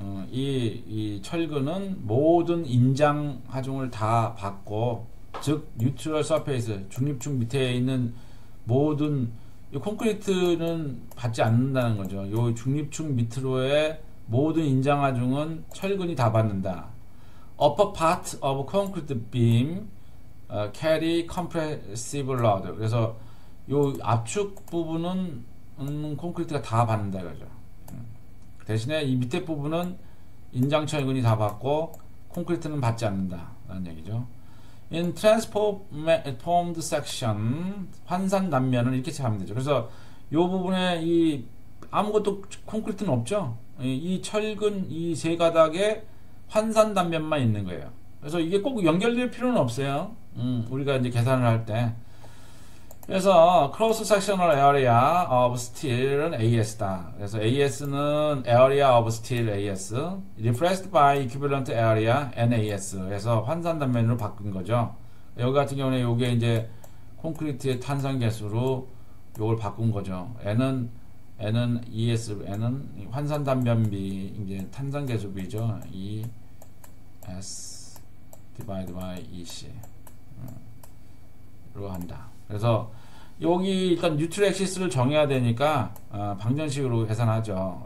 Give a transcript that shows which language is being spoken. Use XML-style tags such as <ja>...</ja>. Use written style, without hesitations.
<ko>이 철근은 모든 인장 하중을 다 받고, 즉 neutral surface 중립축 밑에 있는 모든 이 콘크리트는 받지 않는다는 거죠. 요 중립축 밑으로의 모든 인장 하중은 철근이 다 받는다.</ko> <en>Upper part of concrete beam carry compressive load.</en> <ko>그래서 요 압축 부분은 콘크리트가 다 받는다 이거죠. 대신에 이 밑에 부분은 인장철근이 다 받고 콘크리트는 받지 않는다 라는 얘기죠.</ko> <en>In transformed section,</en> <ko>환산 단면은 이렇게 생각하면 되죠. 그래서 이 부분에 이 아무것도 콘크리트는 없죠. 이 철근 이 세 가닥에 환산 단면만 있는 거예요. 그래서 이게 꼭 연결될 필요는 없어요. 우리가 이제 계산을 할 때. 그래서</ko> <en>cross sectional area of steel은 AS다.</en> <ko>그래서</ko> <en>AS는 area of steel AS, replaced by equivalent area NAS.</en> <ko>그래서 환산 단면으로 바꾼 거죠. 여기 같은 경우는 이게 이제 콘크리트의 탄산 계수로 이걸 바꾼 거죠. N은 ES, N은 환산 단면비, 이제 탄산 계수비죠.</ko> <en>ES divided by EC</en> <ko>로 한다. 그래서 여기 일단 뉴트럴 액시스를 정해야 되니까 방정식으로 계산하죠.</ko>